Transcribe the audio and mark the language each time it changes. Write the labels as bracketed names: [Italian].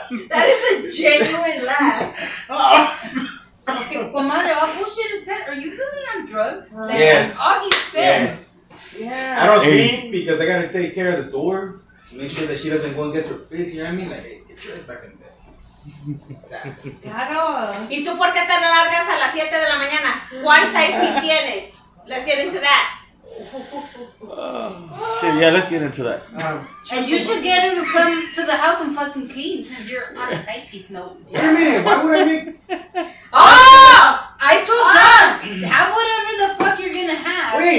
[English] That is a genuine laugh. Okay, comadre, all bullshit aside, are you really on drugs? Like Yes. Augie said. Yes. Yeah. I don't Hey. sleep because I gotta take care of the door. Make sure that she doesn't go and get her fix, you know what I mean? Like, hey, get your ass back in bed. [Spanish] Claro. ¿Y tú por qué te largas a las 7 de la mañana? ¿Cuál [English] side piece [Spanish] tienes? [English] Let's get into that. Shit, yeah, let's get into that. And you should get her to come to the house and fucking clean since you're on a side piece note. Wait a minute, why would I make... Oh! I told John, have whatever the fuck you're gonna have. Wait,